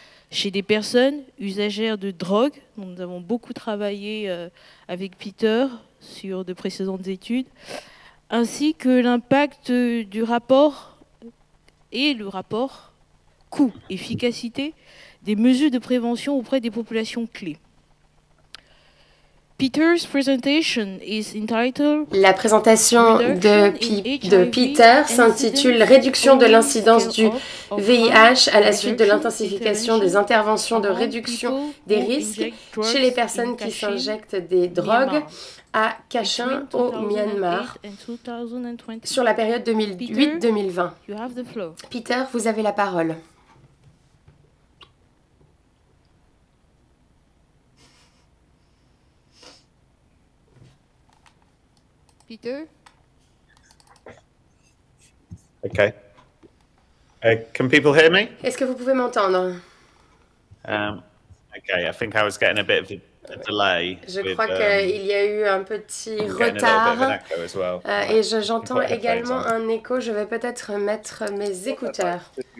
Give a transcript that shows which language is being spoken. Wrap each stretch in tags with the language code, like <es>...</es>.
<fr>chez des personnes usagères de drogue, dont nous avons beaucoup travaillé avec Peter sur de précédentes études, ainsi que l'impact du rapport et le rapport coût-efficacité des mesures de prévention auprès des populations clés.</fr> <en>Peter's presentation is entitled</en> <fr>La présentation de Peter s'intitule Réduction de l'incidence du VIH à la suite de l'intensification des interventions de réduction des risques chez les personnes qui s'injectent des drogues à Cachin au Myanmar sur la période 2008-2020. Peter, vous avez la parole. Peter?</fr> <en>Okay. Can people hear me?</en> <fr>Est-ce que vous pouvez m'entendre?</fr> <en>Okay, I think I was getting a bit of a delay.</en> <fr>Je crois qu'il y a eu un petit retard et j'entends également un écho. Je vais peut-être mettre mes écouteurs.</fr>